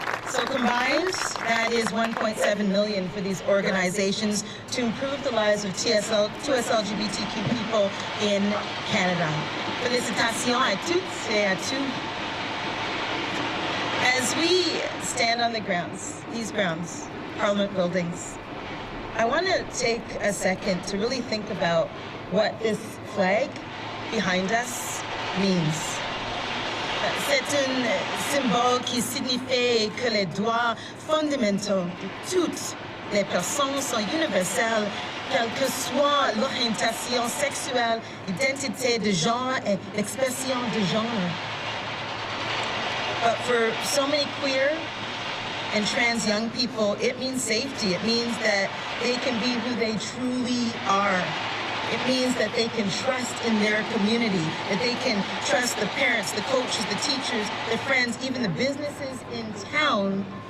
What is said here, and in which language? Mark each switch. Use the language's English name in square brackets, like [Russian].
[English] So combined, that is $1.7 million for these organizations to improve the lives of 2S LGBTQ people in Canada. [French] Félicitations à toutes et à tous. [English] As we stand on the grounds, these grounds, Parliament buildings, I want to take a second to really think about what this flag behind us means. [French] C'est un symbole qui signifie que les droits fondamentaux de toutes les personnes sont universels, quelle que soit l'orientation sexuelle, l'identité de genre et l'expression de genre. [English] But for so many queer and trans young people, it means safety. It means that they can be who they truly are. It means that they can trust in their community, that they can trust the parents, the coaches, the teachers, their friends, even the businesses in town.